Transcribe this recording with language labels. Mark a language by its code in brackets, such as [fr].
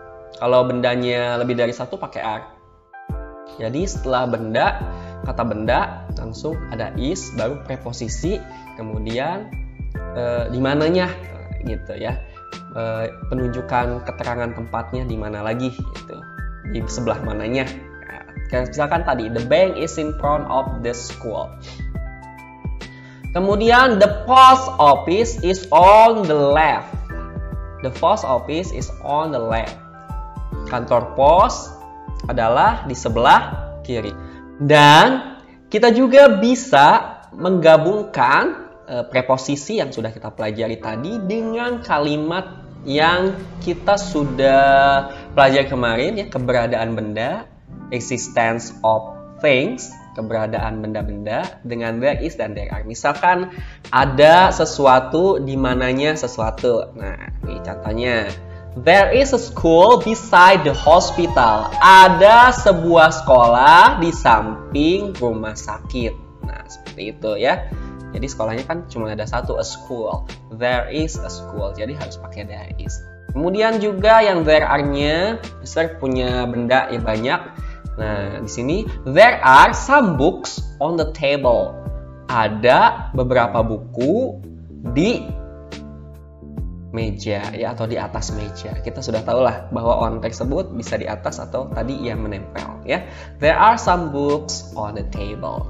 [id] Kalau bendanya lebih dari satu pakai are. Jadi setelah benda, kata benda langsung ada is, baru preposisi, kemudian di mananya gitu ya. Penunjukan keterangan tempatnya di mana lagi gitu. Di sebelah mananya. Nah, misalkan tadi [en] the bank is in front of the school. Kemudian the post office is on the left. The post office is on the left. [id] Kantor pos adalah di sebelah kiri. Dan kita juga bisa menggabungkan preposisi yang sudah kita pelajari tadi dengan kalimat yang kita sudah pelajari kemarin, ya, keberadaan benda, [en] existence of things, [id] keberadaan benda-benda, dengan there is dan there are. Misalkan ada sesuatu di mananya sesuatu. Nah, ini contohnya. [en] There is a school beside the hospital. [id] Ada sebuah sekolah di samping rumah sakit. Nah, seperti itu ya. Jadi sekolahnya kan cuma ada satu, a school. [en] There is a school. [id] Jadi harus pakai there is. Kemudian juga yang there are-nya, Mister punya benda ya banyak. Nah, di sini [en] there are some books on the table. [id] Ada beberapa buku di meja ya, atau di atas meja. Kita sudah tahu lah bahwa on tersebut bisa di atas atau tadi yang menempel ya. [en] There are some books on the table.